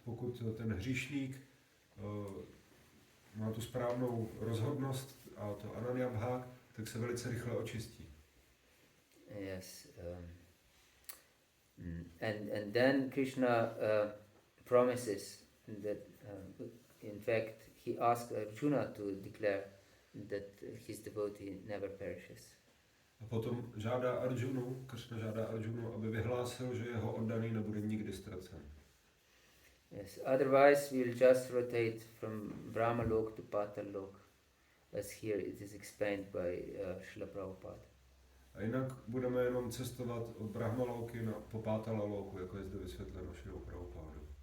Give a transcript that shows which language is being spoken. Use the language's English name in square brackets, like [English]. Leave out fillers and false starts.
[Czech] Pokud ten hříšník má tu správnou rozhodnost a to ananya bhak, tak se velice rychle očistí. [English] Yes. And then Krishna promises that in fact he asked Arjuna to declare that his devotee never perishes. [Czech] A potom žádá Arjunu, Kršna žádá Arjunu, aby vyhlásil, že jeho oddaný nebude nikdy ztracen. [English] Yes, otherwise we'll just rotate from Brahma Lok to Patal Lok, as here it is explained by Srila Prabhupada. [Czech] A jinak budeme jenom cestovat od Brahmaloky po Pátala Loku, jako je zde vysvětleno Srilou Prabhupádou.